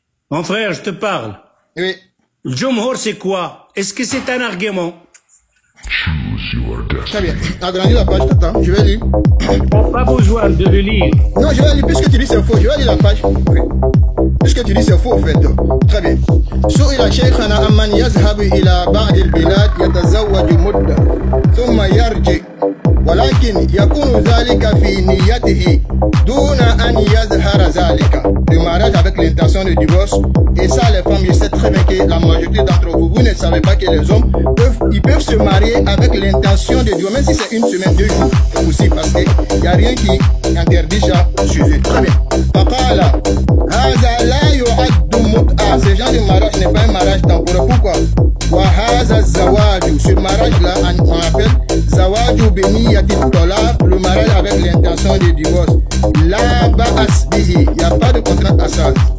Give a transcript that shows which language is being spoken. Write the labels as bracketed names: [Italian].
[French] Mon frère, je te parle. Oui. Le jumhur, c'est quoi? Est-ce que c'est un argument? Très bien. Agrandis la page, Tata. Je vais lire. T'as pas besoin de le lire. Non, je vais lire. Puisque tu dis c'est faux, je vais lire la page. Oui. Puisque tu dis c'est faux, en fait. Très bien. [Arabic] سئل شيخنا عمن يذهب إلى بعض البلاد يتزوج مدة ثم يرجع ولكن يكون ذلك في نيته دون أن يظهر ذلك. [French] Le mariage avec l'intention de divorce. Et ça, les femmes, je sais très bien que la majorité d'entre vous, vous ne savez pas que les hommes peuvent se marier avec l'intention de divorce, même si c'est une semaine, 2 jours. C'est possible parce qu'il n'y a rien qui interdit ça au sujet. Très bien. [Arabic] Faqala, هذا لا يعد متعة. [French] Ce genre de mariage n'est pas un mariage temporaire. Pourquoi? [Arabic] وهذا الزواج. [French] Ce mariage-là, on appelle [Arabic] زواج بنية الطلاق, [French] le mariage avec l'intention de divorce. [Arabic] لا بأس به. [French] Il n'y a pas de contrainte à ça.